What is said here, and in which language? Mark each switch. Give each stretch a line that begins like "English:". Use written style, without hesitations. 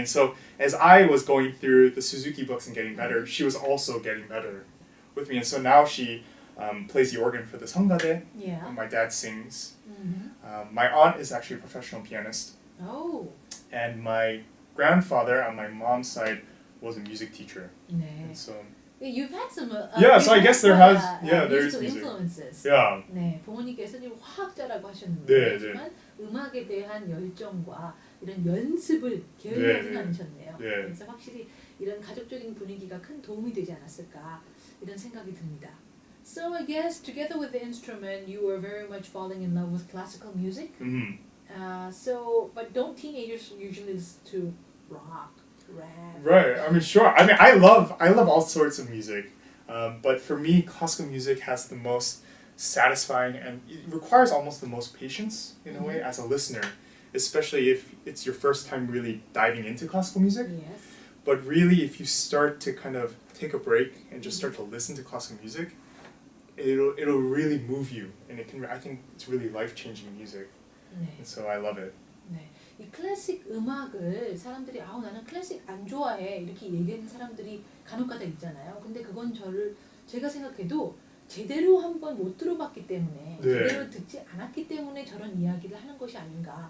English: And so as I was going through the Suzuki books and getting better, she was also getting better with me. And so now she plays the organ for the Sangade, and my dad sings. My aunt is actually a professional pianist. Oh. And my grandfather on my mom's side was a music teacher.
Korean: 네.
English: And so You've had some. so I guess there is music. Influences. Yeah.
Korean: 네, 부모님께서는 화학자라고 하셨는데, 네, 하지만 음악에 대한 열정과 이런 연습을 게을리하지는 않으셨네요. 네. 그래서 확실히 이런 가족적인 분위기가 큰 도움이 되지 않았을까 이런 생각이 듭니다.
English: So I guess together with the instrument, you were very much falling in love with classical music. But don't teenagers usually listen to rock, rap? Right. Sure. I love all sorts of music, but for me, classical music has the most satisfying, and it requires almost the most patience in a way as a listener, especially if it's your first time really diving into classical music. Yes. But really, if you start to kind of take a break and just start to listen to classical music, it'll really move you, and I think it's really life-changing music.
Korean: 네.
English: And so I love it.
Korean: 네. 이 클래식 음악을 사람들이 나는 클래식 안 좋아해 이렇게 얘기하는 사람들이 간혹가다 있잖아요. 근데 그건 제가 생각해도 제대로 한번 못 들어봤기 때문에 네. 제대로 듣지 않았기 때문에 저런 이야기를 하는 것이 아닌가